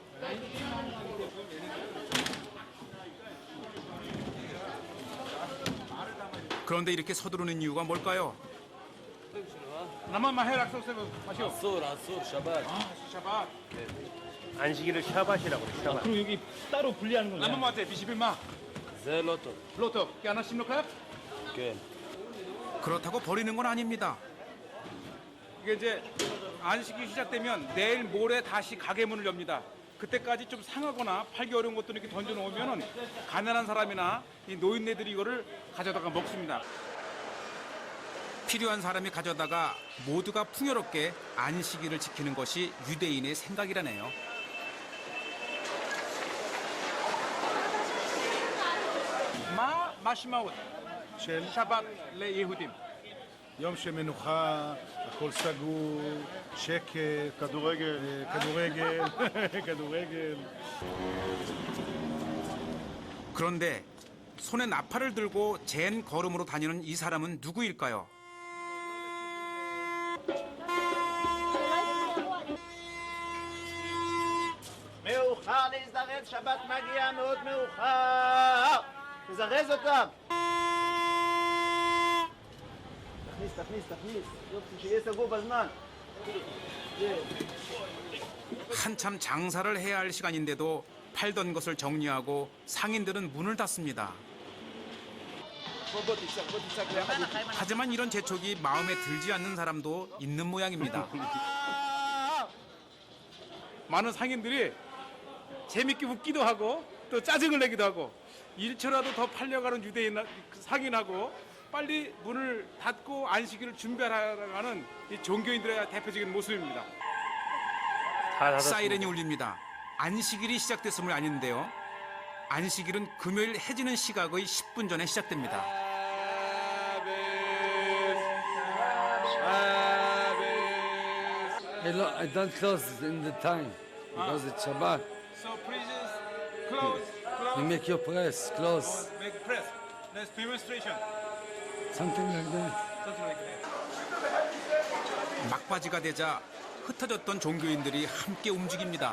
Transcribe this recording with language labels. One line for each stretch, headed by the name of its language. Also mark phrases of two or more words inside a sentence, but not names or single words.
Korean: 그런데 이렇게 서두르는 이유가 뭘까요? 안식일을 샤밧이라고 그래요. 샤밧. 그럼 여기 따로 분리하는 건가요?
Hebrew: זה לא טוב. לא טוב, כי אנשים לוקח? כן.
Korean: 그렇다고 버리는 건 아닙니다. 이게 이제 안식이 시작되면 내일 모레 다시 가게 문을 엽니다. 그때까지 좀 상하거나 팔기 어려운 것들 이렇게 던져 놓으면은 가난한 사람이나 이 노인네들이 이거를 가져다가 먹습니다. 필요한 사람이 가져다가 모두가 풍요롭게 안식일을 지키는 것이 유대인의 생각이라네요.
Hebrew: מה משמעות שבת ליהודים? יום של מנוחה, הכל סגור, שקט, כדורגל, כדורגל.
Korean: 그런데 손에 나팔을 들고 젠 걸음으로 다니는 이 사람은 누구일까요?
Hebrew: שבת מגיע מאוד מאוחר. תזרז אותם. תכניס. יופי, שיהיה סגור בזמן.
Korean: 한참 장사를 해야 할 시간인데도 팔던 것을 정리하고 상인들은 문을 닫습니다. 하지만 이런 재촉이 마음에 들지 않는 사람도 있는 모양입니다. 많은 상인들이 재밌게 웃기도 하고 또 짜증을 내기도 하고 일초라도 더 팔려가는 유대인 상인하고 빨리 문을 닫고 안식일을 준비하라는 이 종교인들의 대표적인 모습입니다. 다 닫았습니다. 사이렌이 울립니다. 안식일이 시작됐음을 아는데요. 안식일은 금요일 해지는 시각의 10분 전에 시작됩니다.
English: I don't close in the time because it's Shabbat. So please close. You make your press close, Make press. That's demonstration. something like that. Something like that.
Korean: 막바지가 되자 흩어졌던 종교인들이 함께 움직입니다.